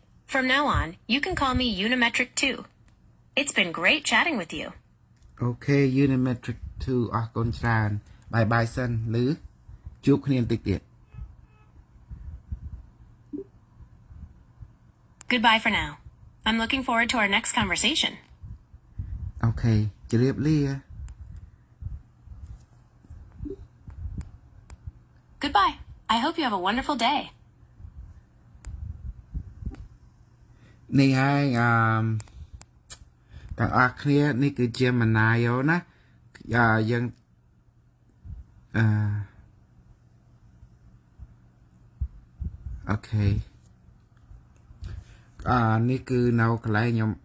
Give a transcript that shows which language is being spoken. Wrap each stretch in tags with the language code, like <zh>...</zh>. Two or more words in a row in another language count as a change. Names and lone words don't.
<en>From now on, you can call me Unimetric 2. It's been great chatting with you.</en> <km>Okay Unimetric 2 អរគុណច្រើន</km> <en>Bye bye</en> <km>សិនឬជួបគ្នាបន្តិចទៀត</km> <en>Goodbye for now. I'm looking forward to our next conversation.</en> <km>Okay ជម្រាបលា</km> <en>Goodbye. I hope you have a wonderful day.</en> <km>នេះហើយទាំងអស់គ្នានេះគឺ Gemini ណាយើងអូខេនេះគឺនៅកន្លែងខ្ញុំ</km>